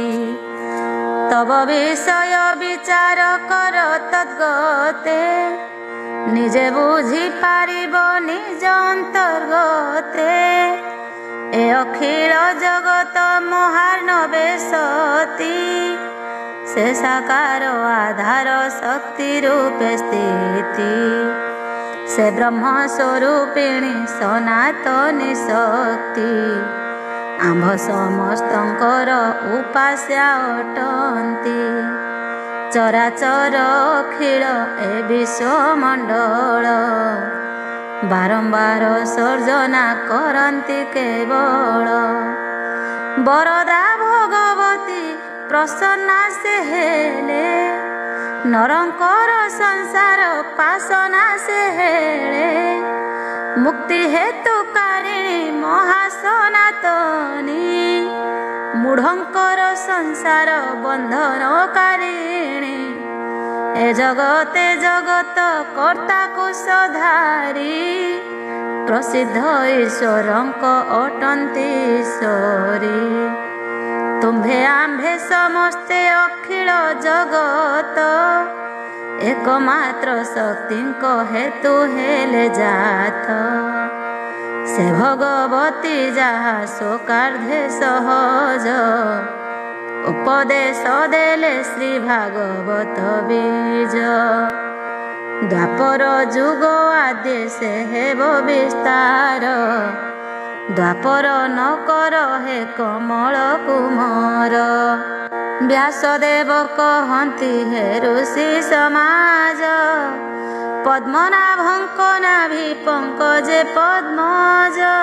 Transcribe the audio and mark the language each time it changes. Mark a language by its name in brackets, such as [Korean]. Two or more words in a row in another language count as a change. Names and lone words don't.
[Odia] ତବ ବିଷୟ ବିଚାର କର ତଦ୍ଗତେ ନିଜେ ବୁଝି ପାରିବ ନିଜ ଅନ୍ତର୍ଗତେ। ଏ ଅଖିଳ ଜଗତ ମହାର୍ଣ୍ଣବେ ସତୀ ସେ ସାକାର ଆଧାର ଶକ୍ତି ରୂପେ ସ୍ଥିତି। ସେ ବ୍ରହ୍ମ ସ୍ୱରୂପିଣୀ ସନାତନୀ ଶକ୍ତି ଆମ୍ଭ ସମସ୍ତଙ୍କର ଉପାସ୍ୟା ଅଟନ୍ତି ଚରାଚର ଅଖିଳ ଏ ବିଶ୍ୱମଣ୍ଡଳ ବାରମ୍ବାର ସର୍ଜନା କରତି କେବଳ ବରଦା ଭଗବତୀ ପ୍ରସନ୍ନା ସେ ହେଲେ ନରଙ୍କର ସଂସାର ପାସନା ସେ ହେଲେ ମୁକ୍ତି ହେତୁ କାରିଣୀ ମହାସନାତନୀ ମୂଢ଼ଙ୍କର ସଂସାର ବନ୍ଧନ କାରିଣୀ ଏ ଜଗତେ ଜଗତ କର୍ତ୍ତା କୁଶଧାରୀ ପ୍ରସିଦ୍ଧ ଈଶ୍ୱରଙ୍କ ଅଟନ୍ତି ଈଶ୍ୱରୀ ତୁମ୍ଭେ ଆମ୍ଭେ ସମସ୍ତେ ଅଖିଳ ଜଗତ ଏକମାତ୍ର ଶକ୍ତିଙ୍କ ହେତୁ ହେଲେ ଜାତ ସେ ଭଗବତୀ ଯାହା ଶୋକାର୍ଦ୍ଧେ ସହଜ ଉପଦେଶ ଦେଲେ ଶ୍ରୀ ଭାଗବତ ବୀଜ ଦ୍ୱାପର ଯୁଗ ଆଦି ସେ ହେବ ବିସ୍ତାର ଦ୍ୱାପର ନ କର ହେ କମଳ କୁମାର ବ୍ୟାସଦେବ କହତି ହେ ଋଷି ସମାଜ ପଦ୍ମନାଭଙ୍କ ନାଭି ପଙ୍କଜେ ପଦ୍ମଜ